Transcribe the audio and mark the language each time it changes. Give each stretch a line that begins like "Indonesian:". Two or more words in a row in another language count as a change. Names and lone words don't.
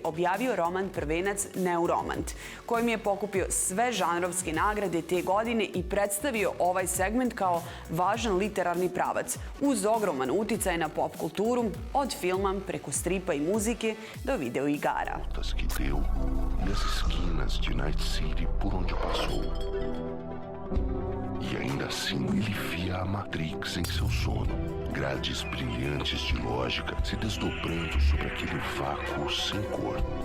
Serbian: objavio roman Prvenac Neuromant, kojim je pokupio sve žanrovske nagrade te godine i predstavio ovaj segment kao važan literarni pravac, uz ogroman uticaj na pop kulturu, od filma preko stripa i muzike do videoigara.
Portuguese: Que deu e as esquinas de Night City por onde passou. E ainda assim ele via a Matrix em seu sono. Grades brilhantes de lógica se desdobrando sobre aquele vácuo sem cor.